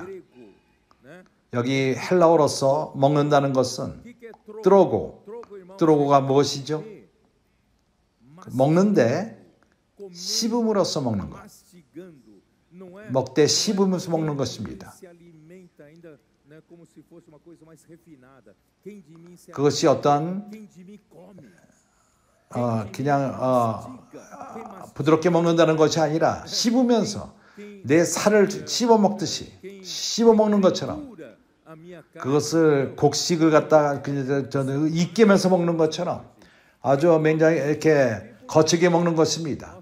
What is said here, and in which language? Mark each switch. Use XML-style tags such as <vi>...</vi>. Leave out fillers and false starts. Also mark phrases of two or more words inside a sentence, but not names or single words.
<ko>여기 헬라어로서 먹는다는 것은 뜨로고가 무엇이죠? 먹는데 씹음으로써 먹는 것. 먹되 씹으면서 먹는 것입니다.</ko> <pt>né, como se fosse uma coisa mais refinada. Quem de mim se</pt> <ko>그것이 어떤</ko> <pt>quem de mim come.</pt> <ko>그냥 부드럽게 먹는다는 것이 아니라 씹으면서 내 살을 씹어 먹듯이 씹어 먹는 것처럼 그것을 곡식을 갖다가 저는 익게면서 먹는 것처럼 아주 굉장히 이렇게 거칠게 먹는 것입니다.</ko>